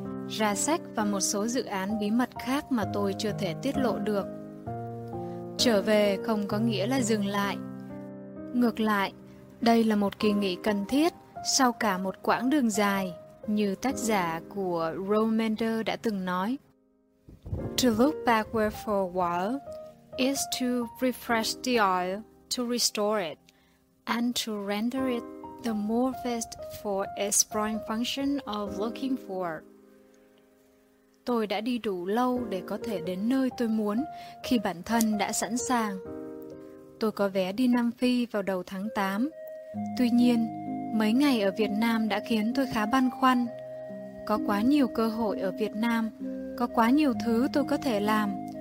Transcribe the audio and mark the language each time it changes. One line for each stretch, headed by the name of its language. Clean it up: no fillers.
Vietnamese: ra sách và một số dự án bí mật khác mà tôi chưa thể tiết lộ được. Trở về không có nghĩa là dừng lại. Ngược lại, đây là một kỳ nghỉ cần thiết sau cả một quãng đường dài, như tác giả của Romander đã từng nói.
English: To look backward for a while is to refresh the eye, to restore it, and to render it the more fit for its prime function of looking for.
Vietnamese: Tôi đã đi đủ lâu để có thể đến nơi tôi muốn khi bản thân đã sẵn sàng. Tôi có vé đi Nam Phi vào đầu tháng 8. Tuy nhiên, mấy ngày ở Việt Nam đã khiến tôi khá băn khoăn. Có quá nhiều cơ hội ở Việt Nam, có quá nhiều thứ tôi có thể làm.